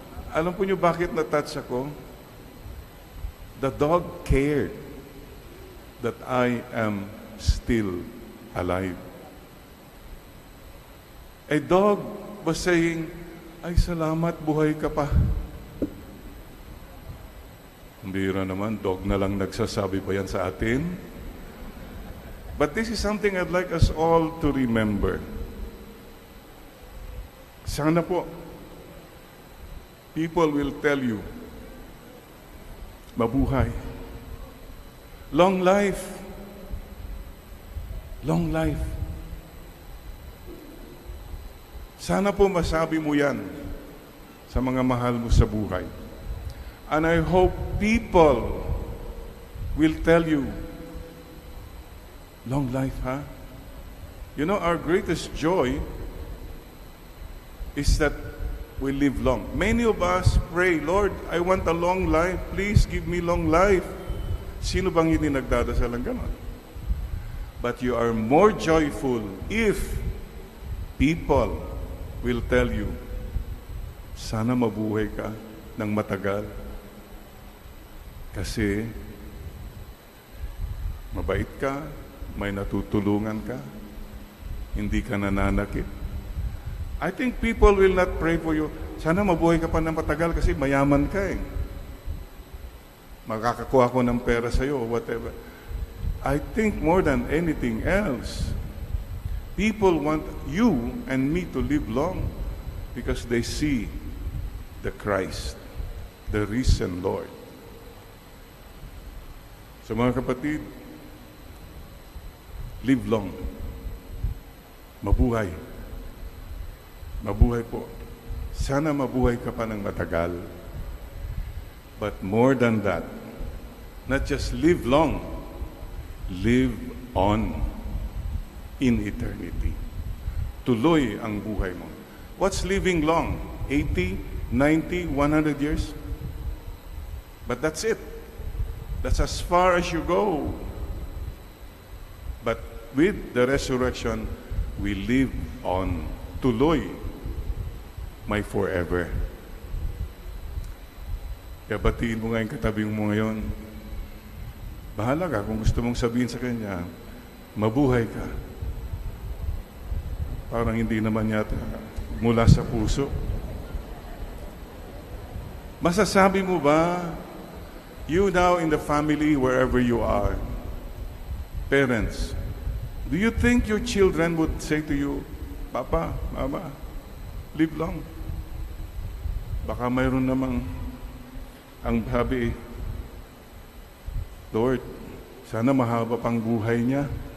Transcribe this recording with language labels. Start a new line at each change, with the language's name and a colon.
Filipino: Alam po niyo bakit na-touch ako?
English: The dog cared that I am still alive. A dog was saying,
Filipino: ay salamat, buhay ka pa. Ang bihira naman, dog na lang nagsasabi pa yan sa atin.
English: But this is something I'd like us all to remember.
Filipino: Sana po,
English: people will tell you, mabuhay. Long life. Long life.
Filipino: Sana po masabi mo yan sa mga mahal mo sa buhay.
English: And I hope people will tell you, long life, huh? You know, our greatest joy is that we live long. Many of us pray, Lord, I want a long life. Please give me long life.
Filipino: Sino bang hindi nagdadasal ng ganon?
English: But you are more joyful if people will tell you,
Filipino: sana mabuhay ka ng matagal. Kasi mabait ka, may natutulungan ka, hindi ka nananakit.
English: I think people will not pray for you,
Filipino: sana mabuhay ka pa ng matagal kasi mayaman ka eh. Makakakuha ko ng pera sa'yo
English: or whatever. I think more than anything else, people want you and me to live long because they see the Christ, the risen Lord.
Filipino: So mga kapatid,
English: live long.
Filipino: Mabuhay. Mabuhay po. Sana mabuhay ka pa ng matagal.
English: But more than that, not just live long, live on in eternity.
Filipino: Tuloy ang buhay mo.
English: What's living long? 80, 90, 100 years? But that's it. That's as far as you go. But with the resurrection, we live on. Tuloy, my forever.
Filipino: Kaya batiin mo nga yung katabi mo ngayon. Bahala ka kung gusto mong sabihin sa kanya, mabuhay ka. Parang hindi naman yata mula sa puso. Masasabi mo ba,
English: you now in the family, wherever you are, parents, do you think your children would say to you, Papa, Mama, live long?
Filipino: Baka mayroon namang ang sabi, Lord, sana mahaba pang buhay niya.